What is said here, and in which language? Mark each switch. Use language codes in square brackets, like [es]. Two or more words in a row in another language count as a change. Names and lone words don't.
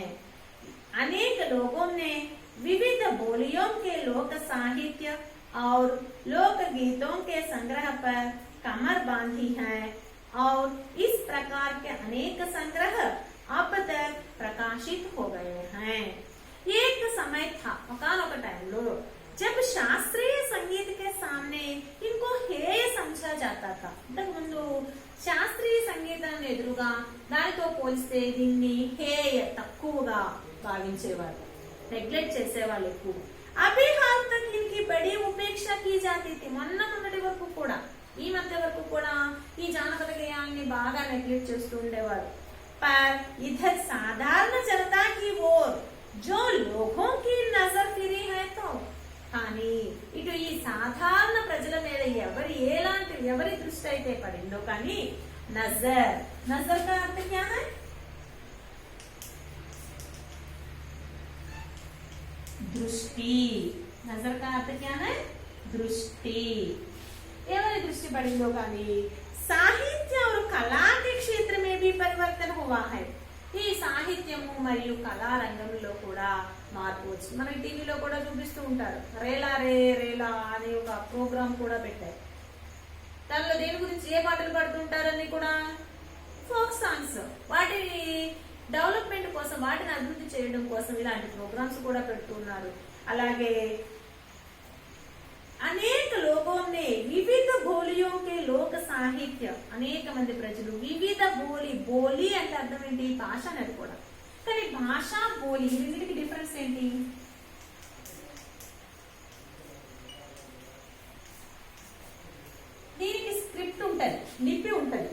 [hi] अनेक लोगों ने विविध बोलियों के लोक साहित्य और लोक गीतों के संग्रह पर कमर बांधी है और इस प्रकार के अनेक संग्रह अब तक प्रकाशित हो गए हैं. एक समय था, [te] ఒకానొక టైంలో, [hi] जब शास्त्रीय संगीत के सामने इनको हेय समझा जाता था. [te] ఇంతకు ముందు శాస్త్రీయ సంగీతాన్ని ఎదురుగా దానితో పోలిస్తే దీన్ని హేయ, తక్కువగా భావించేవారు, నెగ్లెక్ట్ చేసేవాళ్ళు ఎక్కువ. [hi] अभी हाल तक इनकी बड़ी उपेक्षा की जाती थी. [te] మొన్నటి వరకు కూడా, ఈ మధ్య వరకు కూడా ఈ జానపద గేయాన్ని బాగా నెగ్లెక్ట్ చేస్తూ ఉండేవారు. [hi] पर इधर साधारण जनता की ओर जो लोगों की नजर फिरी है तो, [te] కానీ ఇటు ఈ సాధారణ ప్రజల మీద ఎవరి దృష్టి అయితే పడిందో కానీ నజర్, [hi] नजर का अर्थ क्या है? दृष्टि. नजर का अर्थ क्या है? दृष्टि. [te] ఎవరి దృష్టి పడిందో కానీ సాహిత్య [hi] और कला के क्षेत्र में भी परिवर्तन हुआ है. [te] ఈ సాహిత్యము మరియు కళా రంగంలో కూడా మార్పు వచ్చింది. మనకి టీవీలో కూడా చూపిస్తూ ఉంటారు. రేలా రే రేలా అనే ఒక ప్రోగ్రామ్ కూడా పెట్టారు. దానిలో దేని గురించి, ఏ పాటలు పాడుతుంటారని కూడా [en] folk songs. [te] వాటిని డెవలప్మెంట్ కోసం, వాటిని అభివృద్ధి చేయడం కోసం ఇలాంటి ప్రోగ్రామ్స్ కూడా పెడుతున్నారు. అలాగే అనేక [hi] लोगों ने विविध बोलियों के लोक साहित्य, [te] అనేక మంది ప్రజలు వివిధ బోలి అంటే అర్థం ఏంటి? భాష అనేది కూడా. కానీ భాష, బోలి రెండింటికి డిఫరెన్స్ ఏంటి? దీనికి స్క్రిప్ట్ ఉంటది, లిపి ఉంటది.